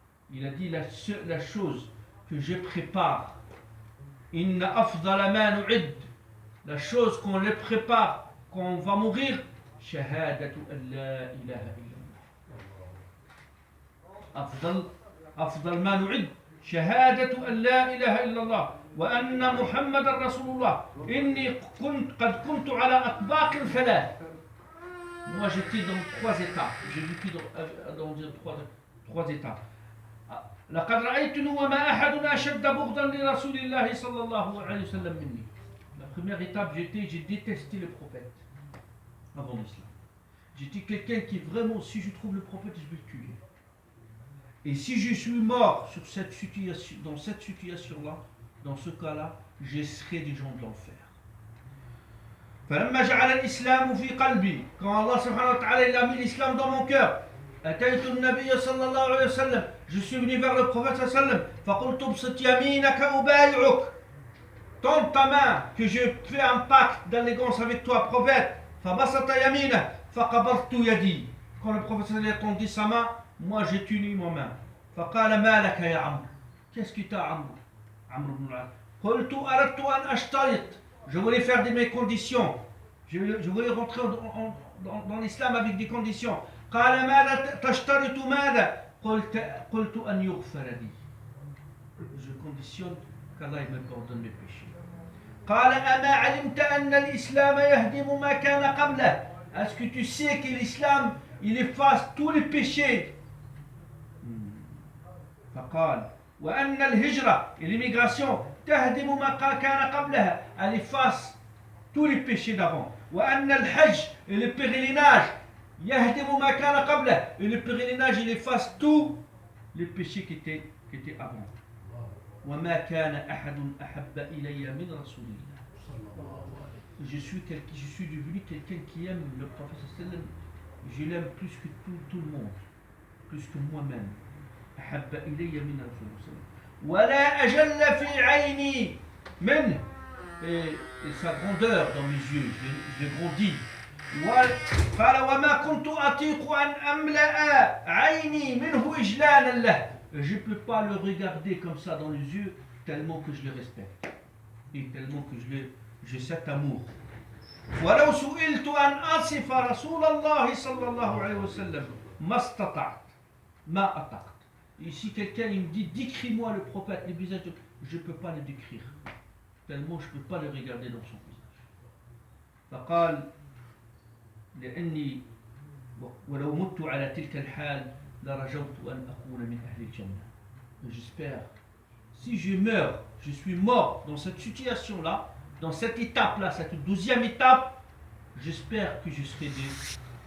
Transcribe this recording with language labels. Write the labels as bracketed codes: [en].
[fr] Il a dit: la chose que je prépare, [ar] inna afdala ma nu'id, [fr] la chose qu'on le prépare quand on va mourir, [ar] shahadatu an la ilaha illallah. Afdal ma nu'id, shahadatu an la ilaha illallah. وأن محمد رسول الله إني قد كنت على أطباق ثلاث. [fr] Moi j'étais dans trois étapes. J'ai vécu dans trois étapes. [ar] لقد رأيتني وما أحد أشد بغضا لرسول الله صلى الله عليه وسلم مني. [fr] La première étape, j'ai détesté le prophète avant l'islam. J'étais quelqu'un qui vraiment, si je trouve le prophète, je vais le tuer. Et si je suis mort dans cette situation-là, dans ce cas-là, je serai des gens de l'enfer. [ar] فلما جعل الإسلام في قلبي, [fr] quand Allah subhanahu wa ta'ala il a mis l'islam dans mon cœur, [ar] أتيت النبي صلى الله عليه وسلم, [fr] je suis venu vers le prophète [ar] صلى الله عليه وسلم, فقلت ابسط يمينك أبايعك. [fr] Tends ta main, que je fais un pacte d'allégeance avec toi, prophète. [ar] فبسط يمينه فقبضت يدي. [fr] Quand le prophète a tendu sa main, moi j'ai tenu ma main. [ar] فقال ما لك يا عمرو. [fr] Qu'est-ce que t'as, [ar] Amr? Amr ibn al-As. قلت أردت أن أشترط. [fr] Je voulais faire de mes conditions. Je voulais rentrer dans l'islam avec des conditions. [ar] قال ماذا تشترط ماذا؟ قلت أن يغفر لي. [fr] Je conditionne qu'Allah me pardonne mes péchés. [ar] قال أما علمت أن الإسلام يهدم ما كان قبله. [fr] Est-ce que tu sais que l'islam il efface tous les péchés? [ar] فقال وأن الهجرة [fr] et l'immigration [ar] تهدم ما كان قبلها. [fr] Elle efface tous les péchés d'avant. [ar] وأن الحج [fr] et le pèlerinage [ar] يهدم ما كان قبله. [fr] Et le pèlerinage il efface tous les péchés qui étaient avant. [ar] وما كان أحد أحب إلي من رسول الله. [fr] Je suis devenu quelqu'un qui aime le prophète sallam. Je l'aime plus que tout le monde, plus que moi-même. [ar] أحب إلي من رسول الله. ولا أجل في عيني منه. [fr] Et sa grandeur dans mes yeux, je grandis. [ar] قال وما كنت أطيق أن أملأ عيني منه إجلالا له. [fr] Je ne peux pas le regarder comme ça dans les yeux tellement que je le respecte et tellement que j'ai cet amour. [ar] ولو سئلت أن أصف رسول الله صلى الله عليه وسلم ما استطعت ما أطقت. [fr] Et si quelqu'un il me dit décris-moi le prophète, le visage, je ne peux pas le décrire tellement je ne peux pas le regarder dans son visage. [ar] فقال لأني ولو مت على تلك الحال لرجوت أن أكون من أهل الجنة. [fr] J'espère, si je meurs, je suis mort dans cette situation-là, dans cette étape-là, cette 12e étape, j'espère que je serai